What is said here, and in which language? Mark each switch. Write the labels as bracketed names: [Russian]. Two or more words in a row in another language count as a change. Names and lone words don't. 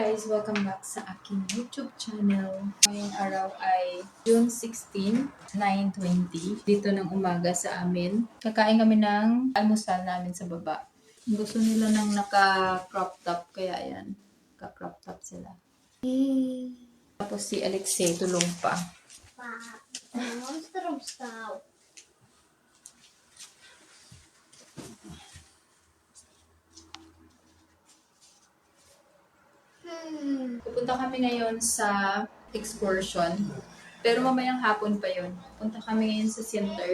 [English] Welcome back [Filipino] sa aking YouTube channel. Ngayong araw ay June 16, 9:20. Dito ng umaga sa amin. Kakain kami ng almusal namin sa baba. Gusto nila ng naka- [English] crop top, [Filipino] kaya ayan. Naka- [English] crop top [Filipino] sila. Tapos si Alexei tulong pa. [Russian] Монстром стал. [Filipino] Pupunta kami ngayon sa excursion. Pero mamayang hapon pa yun. Punta kami ngayon sa center.